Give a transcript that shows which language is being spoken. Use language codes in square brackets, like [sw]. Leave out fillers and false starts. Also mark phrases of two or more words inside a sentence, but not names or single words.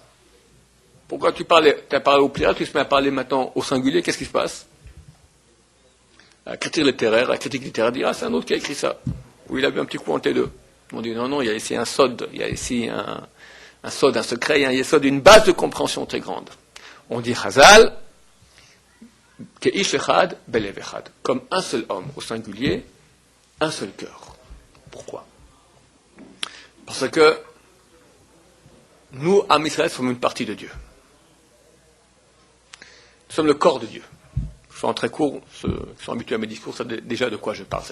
[fr] Pourquoi tu as parlé au pluriel, tu te mets à parler maintenant au singulier, qu'est-ce qui se passe? La critique littéraire dit, c'est un autre qui a écrit ça, ou il a vu un petit coup en T2. On dit, non, il y a ici un sod, il y a ici un sod, un secret, il y a un yesod, une base de compréhension très grande. On dit [he] Chazal, כאיש אחד, בלב אחד, [fr] comme un seul homme, au singulier, un seul cœur. Pourquoi? Parce que nous, Am Israël, sommes une partie de Dieu. Nous sommes le corps de Dieu. Je fais en très court, ceux qui sont habitués à mes discours savent déjà de quoi je parle.